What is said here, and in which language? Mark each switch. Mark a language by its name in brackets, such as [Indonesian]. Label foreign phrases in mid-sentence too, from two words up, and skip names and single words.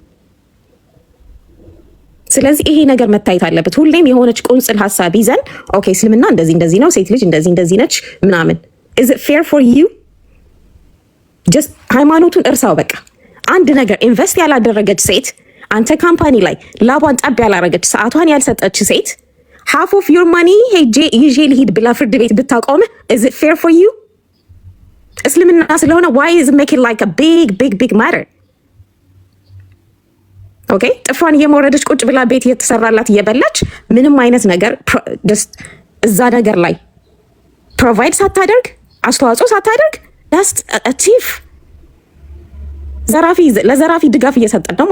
[Amharic] ስለዚህ ይሄ ነገር መታየት አለበት። ሁሌም የሆነች ቁንጽል ሀሳብ ይዘን ኦኬ እስልምና እንደዚህ ነው፣ ሴት ልጅ እንደዚህ ነች ምናምን [English] is it fair for you? [Amharic] just ሃይማኖቱን እርሳው በቃ። አንድ ነገር ኢንቨስት ያላደረገች ሴት፣ አንተ ካምፓኒ ላይ ላቧን ጠብ ያላረገች፣ ሰዓቷን ያልሰጠች ሴት [English] half of your money [Amharic] ሄጄ ይዤ ልሂድ ብላ ፍርድ ቤት ብታቆምህ [English] is it fair for you? [Amharic] እስልምና ስለሆነ [English] why is it make it like a big matter? [Amharic] ኦኬ ጥፍሯን እየመወረደች ቁጭ ብላ ቤት እየተሰራላት እየበላች ምንም አይነት ነገር እዛ ነገር ላይ ፕሮቫይድ ሳታደርግ አስተዋጽኦ ሳታደርግ ዳስ አቲፍ ለዘራፊ ድጋፍ እየሰጠን ነው